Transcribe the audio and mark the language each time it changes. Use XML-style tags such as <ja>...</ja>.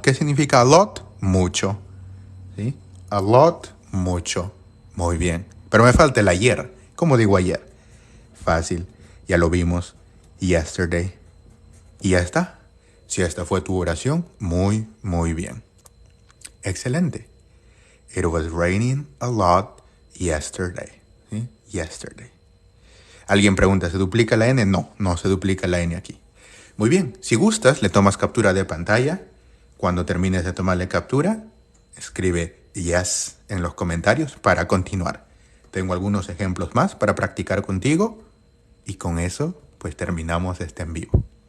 <es>¿Qué significa a lot? Mucho. ¿Sí? A lot, mucho. Muy bien. Pero me falta el ayer. ¿Cómo digo ayer? Fácil. Ya lo vimos. Yesterday. Y ya está. Si esta fue tu oración, muy, muy bien. Excelente.</es> <en>It was raining a lot yesterday.</en> <es>¿Sí? Yesterday. Alguien pregunta, ¿se duplica la N? No, no se duplica la N aquí. Muy bien. Si gustas, le tomas captura de pantalla. Cuando termines de tomarle captura, escribe yes en los comentarios para continuar. Tengo algunos ejemplos más para practicar contigo y con eso pues terminamos este en vivo.</es>